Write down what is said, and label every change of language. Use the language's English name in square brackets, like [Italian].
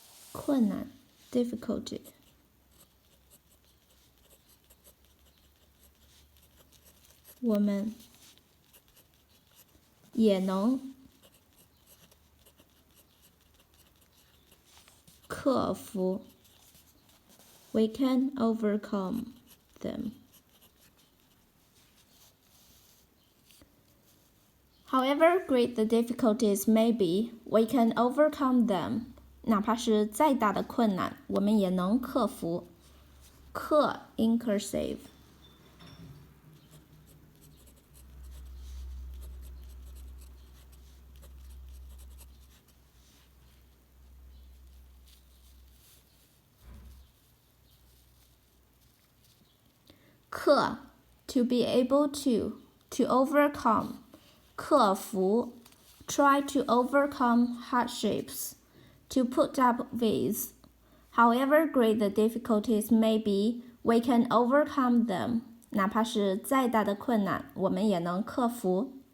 [Chinese] 困难 [English] difficulty [Chinese] 我们也能克服 [English] we can overcome them. However great the difficulties may be, we can overcome them. [Chinese] 哪怕是再大的困难，我们也能克服。 [English] 克 in cursive. 克 to be able to overcome. 克服 try to overcome hardships. To put up with. However great the difficulties may be, we can overcome them. [Chinese] 哪怕是再大的困难，我们也能克服。